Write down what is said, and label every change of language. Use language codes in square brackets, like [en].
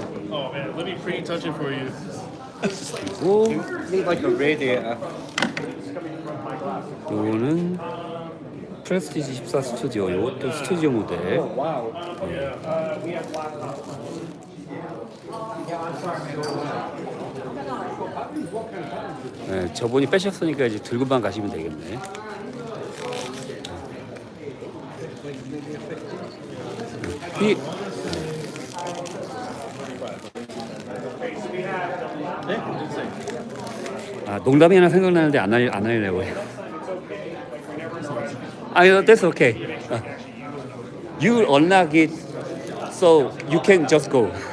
[en] Oh man, let me pre-touch it for you. [ko] 그리고 [en] Need like a radiator. [ko] 요거는 프레스티지 14 스튜디오. 요것도 스튜디오 모델. Wow. 저분이 빼셨으니까 이제 들고만 가시면 되겠네. 농담이 하나 생각나는데 안 하려고 해요. [en] That's okay. You unlock it, so you can just go.